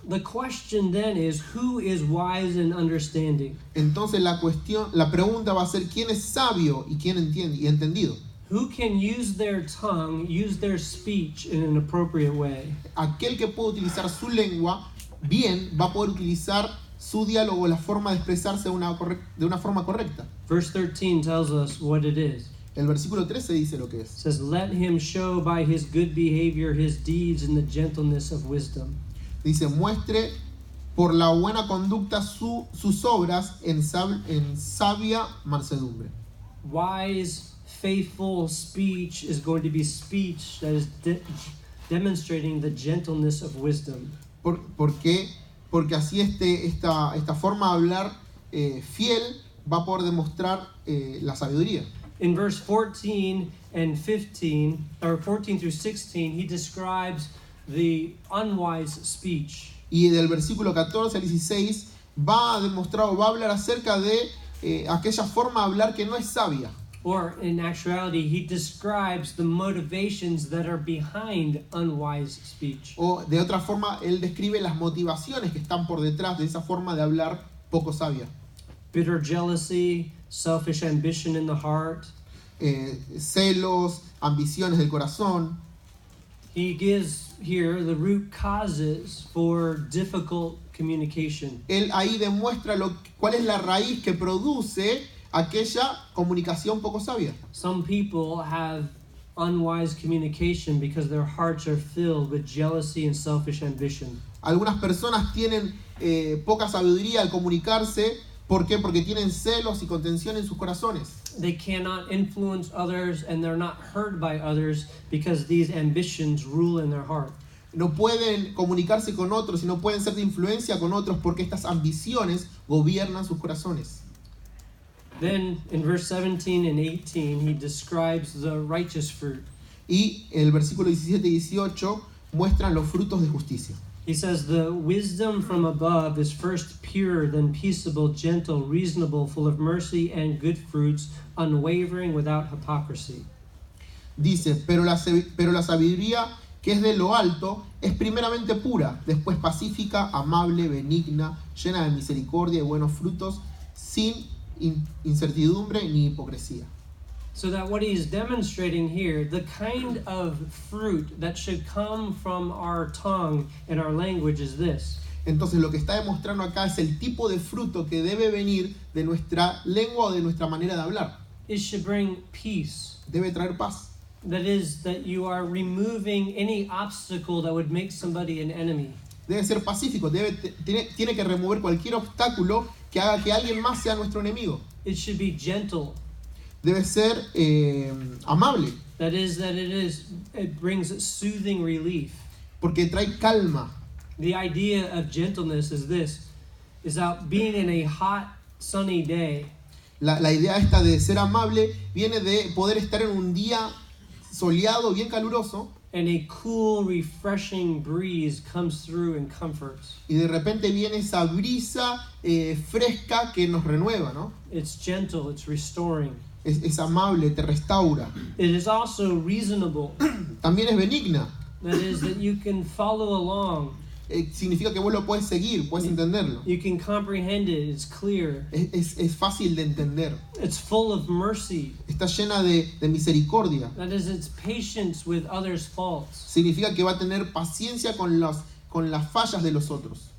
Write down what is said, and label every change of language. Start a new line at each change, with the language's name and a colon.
English: the question then is, who is wise and understanding?
Spanish: entonces la pregunta va a ser quién es sabio y quién entiende y entendido.
English: Who can use their tongue, use their speech in an appropriate way?
Spanish: Aquel que puede utilizar su lengua bien va a poder utilizar su diálogo, la forma de expresarse de una forma correcta.
English: Verse 13 tells us what it is.
Spanish: El versículo 13 dice lo que
English: It
Spanish: es.
English: says, let him show by his good behavior his deeds in the gentleness of wisdom.
Spanish: Dice, muestre por la buena conducta sus obras en sabia mansedumbre.
English: Wise, faithful speech is going to be speech that is demonstrating the gentleness of wisdom.
Spanish: ¿Por qué? Porque así esta forma de hablar fiel va a poder demostrar la sabiduría.
English: In verse 14 and 15, or 14 through 16, he describes the unwise speech.
Spanish: Y del versículo 14 al 16 va a demostrar o va a hablar acerca de aquella forma de hablar que no es sabia.
English: Or in actuality, he describes the motivations that are behind unwise speech.
Spanish: O de otra forma, él describe las motivaciones que están por detrás de esa forma de hablar poco sabia.
English: Bitter jealousy, selfish ambition in the heart.
Spanish: Celos, ambiciones del corazón.
English: He gives here the root causes for difficult communication.
Spanish: Él ahí demuestra cuál es la raíz que produce aquella comunicación poco sabia.
English: Some people have unwise communication because their hearts are filled with jealousy and selfish ambition.
Spanish: Algunas personas tienen poca sabiduría al comunicarse. ¿Por qué? Porque tienen celos y contención en sus corazones.
English: They cannot influence others and they're not heard by others because these ambitions rule in their heart.
Spanish: No pueden comunicarse con otros y no pueden ser de influencia con otros porque estas ambiciones gobiernan sus corazones.
English: Then in verse 17 and 18, he describes the righteous fruit.
Spanish: Y el versículo 17 y 18 muestran los frutos de justicia.
English: He says, the wisdom from above is first pure, then peaceable, gentle, reasonable, full of mercy and good fruits, unwavering, without hypocrisy.
Spanish: Dice, pero la sabiduría que es de lo alto es primeramente pura, después pacífica, amable, benigna, llena de misericordia y buenos frutos, sin incertidumbre ni hipocresía.
English: So that what he's demonstrating here, the kind of fruit that should come from our tongue and our language is this.
Spanish: Entonces lo que está demostrando acá es el tipo de fruto que debe venir de nuestra lengua o de nuestra manera de hablar.
English: It should bring peace.
Spanish: Debe traer paz.
English: That is, that you are removing any obstacle that would make somebody an enemy.
Spanish: Debe ser pacífico, tiene que remover cualquier obstáculo que haga que alguien más sea nuestro enemigo.
English: It should be gentle.
Spanish: Debe ser amable,
English: That is, it brings soothing relief.
Spanish: porque trae calma.
English: The idea of gentleness is this, is that being in a hot, sunny day,
Spanish: La idea esta de ser amable viene de poder estar en un día soleado, bien caluroso,
English: and a cool, refreshing breeze comes through and comforts.
Spanish: y de repente viene esa brisa fresca que nos renueva, ¿no?
English: It's gentle, it's restoring.
Spanish: Es amable, te restaura.
English: It is also reasonable.
Spanish: También es benigna.
English: That is, that you can follow along.
Spanish: Significa que vos lo puedes seguir, puedes entenderlo.
English: You can comprehend it, it's clear.
Spanish: Es fácil de entender.
English: It's full of mercy.
Spanish: Está llena de misericordia.
English: That is, it's patience with others' faults.
Spanish: Significa que va a tener paciencia con las fallas de los otros.